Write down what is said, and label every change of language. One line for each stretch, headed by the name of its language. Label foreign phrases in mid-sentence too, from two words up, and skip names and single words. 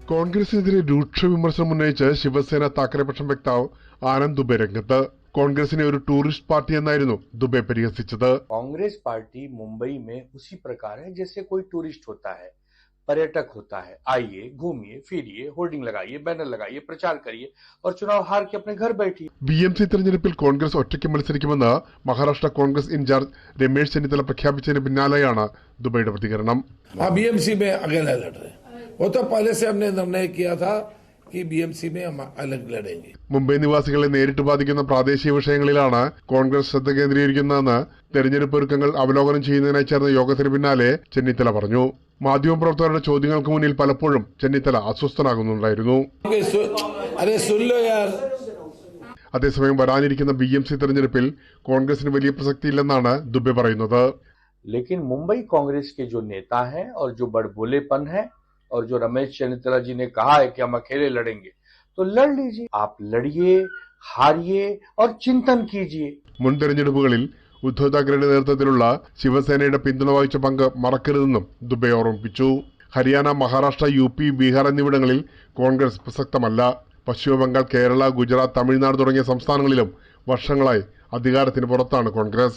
Malayalam: കോൺഗ്രസിനെതിരെ രൂക്ഷ വിമർശനം ഉന്നയിച്ച് ശിവസേന താക്കറെ-പക്ഷം വക്താവ് ആനന്ദ് ദുബെ രംഗത്ത്. കോൺഗ്രസിനെ ഒരു ടൂറിസ്റ്റ് പാർട്ടി എന്നായിരുന്നു ദുബെ പരിഹസിച്ചത്.
Hindi: कांग्रेस पार्टी मुंबई में उसी प्रकार है जैसे कोई टूरिस्ट होता है, पर्यटक होता है। आइए, घूमिए, फिरिए, होर्डिंग लगाइए, बैनर लगाइए, प्रचार करिए और चुनाव हार के अपने घर बैठिए.
Malayalam: BMC തെരഞ്ഞെടുപ്പിൽ കോൺഗ്രസ് ഒറ്റയ്ക്ക് മത്സരിക്കുമെന്ന് മഹാരാഷ്ട്ര കോൺഗ്രസ് ഇൻചാർജ് രമേശ് ചെന്നിത്തല പ്രഖ്യാപിച്ചതിന് പിന്നാലെയാണ് ദുബൈയുടെ പ്രതികരണം.
Hindi: BMC में अकेला लड़ रहे हैं, वो तो पहले से हमने निर्णय किया था कि BMC में हम अलग लड़ेंगे.
Malayalam: മുംബൈ നിവാസികളെ നേരിട്ട് ബാധിക്കുന്ന പ്രാദേശിക വിഷയങ്ങളിലാണ് കോൺഗ്രസ് ശ്രദ്ധ കേന്ദ്രീകരിക്കുന്നതെന്ന് തെരഞ്ഞെടുപ്പ് ഒരുക്കങ്ങൾ അവലോകനം ചെയ്യുന്നതിനായി ചേർന്ന യോഗത്തിന് പിന്നാലെ ചെന്നിത്തല പറഞ്ഞു. മാധ്യമപ്രവർത്തകരുടെ ചോദ്യങ്ങൾക്ക് മുന്നിൽ പലപ്പോഴും ചെന്നിത്തല അസ്വസ്ഥനാകുന്നുണ്ടായിരുന്നു. അതേസമയം വരാനിരിക്കുന്ന BMC തെരഞ്ഞെടുപ്പിൽ കോൺഗ്രസിന് വലിയ പ്രസക്തിയില്ലെന്നാണ് ദുബെ പറയുന്നത്.
Hindi: लेकिन मुंबई कांग्रेस के जो नेता हैं और जो बड़बोलेपन है और जो रमेश चन्नीतला जी ने कहा है कि हम अकेले लड़ेंगे, तो लड़ लीजिए. आप लड़िए, हारिए और चिंतन कीजिए.
Malayalam: മുൻ തെരഞ്ഞെടുപ്പുകളിൽ ഉദ്ധവ് താക്കറെയുടെ നേതൃത്വത്തിലുള്ള ശിവസേനയുടെ പിന്തുണ വഹിച്ച പങ്ക് മറക്കരുതെന്നും ദുബെ ഓർമ്മിപ്പിച്ചു. ഹരിയാന, മഹാരാഷ്ട്ര, UP, ബീഹാർ എന്നിവിടങ്ങളിൽ കോൺഗ്രസ് പ്രസക്തമല്ല. പശ്ചിമബംഗാൾ, കേരള, ഗുജറാത്ത്, തമിഴ്നാട് തുടങ്ങിയ സംസ്ഥാനങ്ങളിലും വർഷങ്ങളായി അധികാരത്തിന് പുറത്താണ് കോൺഗ്രസ്.